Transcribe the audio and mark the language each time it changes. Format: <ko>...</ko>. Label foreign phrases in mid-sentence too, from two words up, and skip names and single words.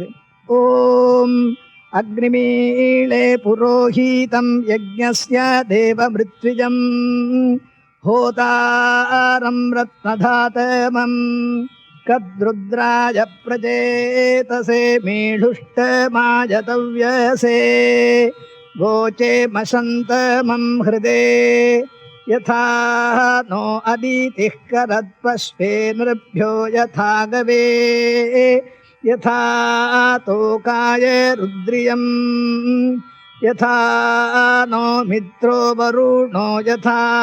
<sa>ॐ अग्निमीळे पुरोहितं यज्ञस्य देवमृत्विजम् होतारम् रत्नधातमम् कद्रुद्राय प्रचेतसे मीढुष्टमाय तव्यसे गोचे मशन्तमं हृदे यथा नो अदितिः करत्पश्वे नृभ्यो यथा गवे यथा तोकाय रुद्रियं यथा नो मित्रो वरुणो यथा</sa>